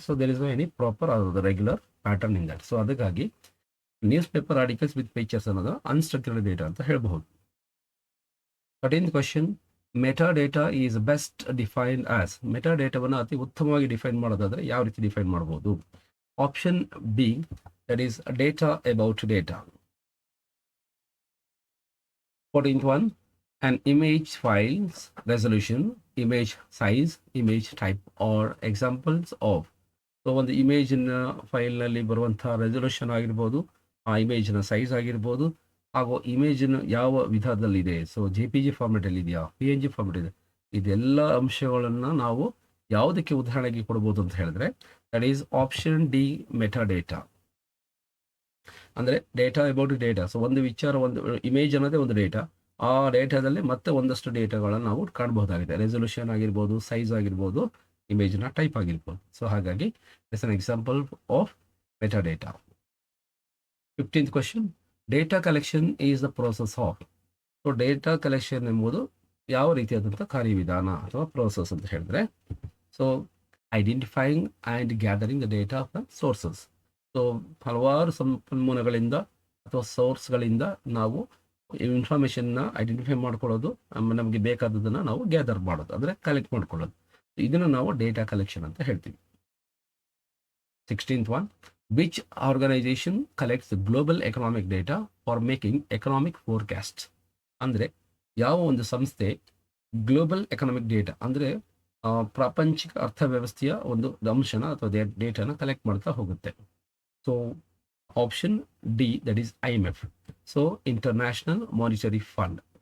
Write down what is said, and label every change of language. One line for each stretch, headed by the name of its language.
English: So there is no any proper regular pattern in that. So ಅದಕ್ಕಾಗಿ news paper articles with pictures ಅನ್ನೋದು unstructured data
Kannada: ಅಂತ ಹೇಳಬಹುದು. 13th question,
English: Meta data is best defined as.
Kannada: Meta ಡೇಟಾವನ್ನು ಅತಿ ಉತ್ತಮವಾಗಿ define ಮಾಡೋದಾದರೆ ಯಾವ ರೀತಿ ಡಿಫೈನ್ ಮಾಡ್ಬೋದು.
English: Option B, that is data about data. 14th one, an image file's resolution, image size, image type or examples of.
Kannada: So ಒಂದು ಇಮೇಜಿನ ಫೈಲ್ನಲ್ಲಿ ಬರುವಂಥ ರೆಸೊಲ್ಯೂಷನ್ ಆಗಿರ್ಬೋದು, ಆ ಇಮೇಜಿನ ಸೈಜ್ ಆಗಿರ್ಬೋದು, ಹಾಗೂ ಇಮೇಜಿನ ಯಾವ ವಿಧದಲ್ಲಿದೆ, ಸೊ JPG ಫಾರ್ಮೆಟಲ್ಲಿ ಇದೆಯಾ, PNG ಫಾರ್ಮೆಟ್ ಇದೆ, ಇದೆಲ್ಲ ಅಂಶಗಳನ್ನು ನಾವು ಯಾವುದಕ್ಕೆ ಉದಾಹರಣೆಗೆ ಕೊಡ್ಬೋದು ಅಂತ ಹೇಳಿದ್ರೆ
English: That is option D, meta data.
Kannada: ಅಂದರೆ
English: Data about data.
Kannada: ಸೊ ಒಂದು ವಿಚಾರ, ಒಂದು ಇಮೇಜ್ ಅನ್ನೋದೇ ಒಂದು ಡೇಟಾ, ಆ ಡೇಟಾದಲ್ಲಿ ಮತ್ತೆ ಒಂದಷ್ಟು ಡೇಟಾಗಳನ್ನು ನಾವು ಕಾಣಬಹುದಾಗಿದೆ. ರೆಸೊಲ್ಯೂಷನ್ ಆಗಿರ್ಬೋದು, ಸೈಜ್ ಆಗಿರ್ಬೋದು, ಇಮೇಜ್ನ ಟೈಪ್ ಆಗಿರ್ಬೋದು.
English: So ಹಾಗಾಗಿ it's an example of meta data. 15th question, data collection is the process of. So data collection
Kannada: ಎಂಬುದು ಯಾವ ರೀತಿಯಾದಂಥ ಕಾರ್ಯವಿಧಾನ ಅಥವಾ
English: process
Kannada: ಅಂತ ಹೇಳಿದ್ರೆ,
English: So identifying and gathering the data of the sources.
Kannada: So ಹಲವಾರು ಸಂಪನ್ಮೂಲಗಳಿಂದ ಅಥವಾ ಸೋರ್ಸ್ಗಳಿಂದ ನಾವು ಇನ್ಫಾರ್ಮೇಷನ್ನ ಐಡೆಂಟಿಫೈ ಮಾಡ್ಕೊಳ್ಳೋದು, ನಮಗೆ ಬೇಕಾದದನ್ನು ನಾವು ಗ್ಯಾದರ್ ಮಾಡೋದು, ಅಂದರೆ ಕಲೆಕ್ಟ್ ಮಾಡ್ಕೊಳ್ಳೋದು. ಇದನ್ನು ನಾವು ಡೇಟಾ ಕಲೆಕ್ಷನ್ ಅಂತ ಹೇಳ್ತೀವಿ.
English: 16th one, which organization collects global economic data for making economic forecasts.
Kannada: ಅಂದರೆ ಯಾವ ಒಂದು ಸಂಸ್ಥೆ ಗ್ಲೋಬಲ್ ಎಕನಾಮಿಕ್ ಡೇಟಾ ಅಂದರೆ ಪ್ರಾಪಂಚಿಕ ಅರ್ಥವ್ಯವಸ್ಥೆಯ ಒಂದು ಅಂಶನ ಅಥವಾ ಡೇಟಾನ ಕಲೆಕ್ಟ್ ಮಾಡ್ತಾ ಹೋಗುತ್ತೆ.
English: So option D, that is IMF. So international monetary fund.